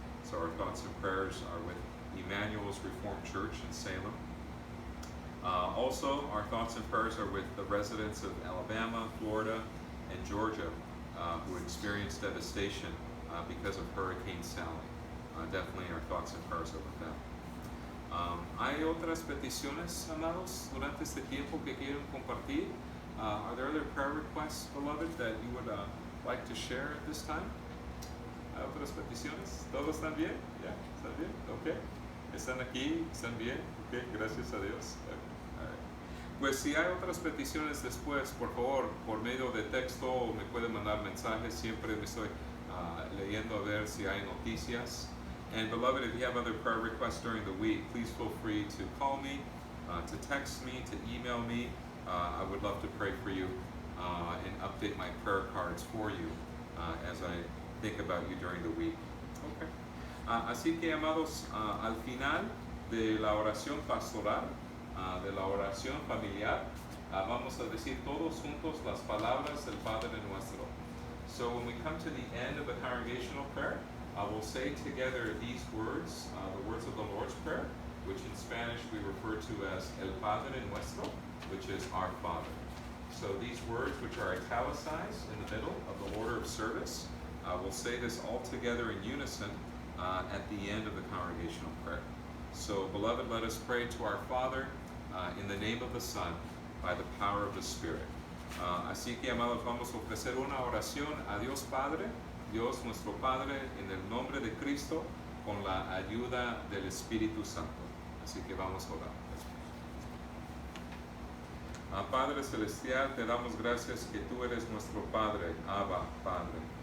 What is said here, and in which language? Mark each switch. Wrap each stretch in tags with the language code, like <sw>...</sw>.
<en>So our thoughts and prayers are with Emmanuel's Reformed Church in Salem. Also, our thoughts and prayers are with the residents of Alabama, Florida, and Georgia who experienced devastation because of Hurricane Sally. Definitely our thoughts and prayers are with them.</en> <es>¿Hay otras peticiones, amados, durante este tiempo que quieren compartir?</es> <en>Are there other prayer requests, beloved, that you would like to share at this time?</en> <es>¿Hay otras peticiones? ¿Todos están bien? ¿Ya? ¿Están bien? Ok. ¿Están aquí? ¿Están bien? Ok, gracias a Dios. Pues si hay otras peticiones después, por favor, por medio de texto me pueden mandar mensajes. Siempre me estoy leyendo a ver si hay noticias.</es> <en>And beloved, if you have other prayer requests during the week, please feel free to call me, to text me, to email me. I would love to pray for you and update my prayer cards for you as I think about you during the week. Okay.</en> <es>Así que, amados, al final de la oración pastoral, de la oración familiar, vamos a decir todos juntos las palabras del Padre Nuestro.</es> <en>So when we come to the end of the congregational prayer, we'll say together these words, the words of the Lord's Prayer, which in Spanish we refer to as</en> <es>El Padre Nuestro,</es> <en>which is our Father. So these words, which are italicized in the middle of the order of service, we'll say this all together in unison at the end of the congregational prayer. So, beloved, let us pray to our Father in the name of the Son, by the power of the Spirit.</en> <es>Así que, amados, vamos a ofrecer una oración a Dios Padre, Dios nuestro Padre, en el nombre de Cristo, con la ayuda del Espíritu Santo. Así que vamos a orar. Padre Celestial, te damos gracias que tú eres nuestro Padre, Abba, Padre.</es>